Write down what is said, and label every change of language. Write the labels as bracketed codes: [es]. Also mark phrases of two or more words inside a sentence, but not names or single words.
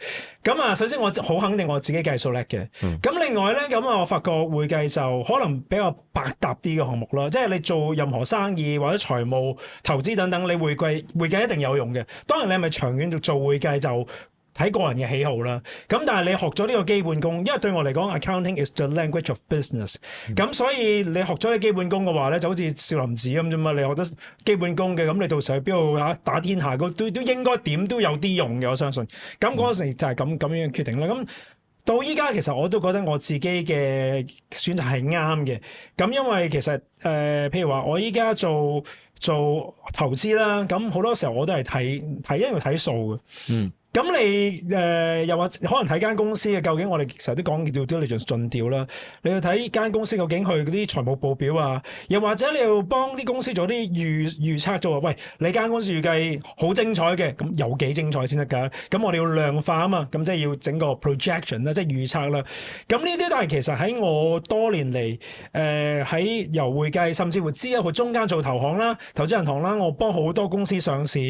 [yue] 咁首先我好肯定我自己計數叻嘅。咁另外咧，咁我發覺會計就可能比較百搭啲嘅項目啦，即係你做任何生意或者財務、投資等等，你會計一定有用嘅。當然你係咪長遠做會計就睇個人嘅喜好啦，咁但係你學咗呢個基本功，因為對我嚟講 ， [en] accounting is the language of business。 [yue] 咁所以你學咗啲基本功嘅話咧，就好似少林寺咁啫嘛。你學得基本功嘅，咁你到時去邊度打天下，都應該點都有啲用嘅，我相信。咁嗰時就係咁樣決定啦。咁到依家其實我都覺得我自己嘅選擇係啱嘅。咁因為其實譬如話我依家做投資啦，咁好多時候我都係睇因為睇數嘅。咁你又或可能睇間公司嘅究竟我哋成日都講叫 [en] due diligence [yue] 盡調啦，你要睇間公司究竟佢嗰啲財務報表啊，又或者你要幫啲公司做啲預測做話，喂，你間公司預計好精彩嘅，咁有幾精彩先得㗎？咁我哋要量化啊嘛，咁即係要整個 projection 啦，即係預測啦。咁呢啲都係其實喺我多年嚟喺由會計甚至乎之後中間做投行啦、投資銀行啦，我幫好多公司上市。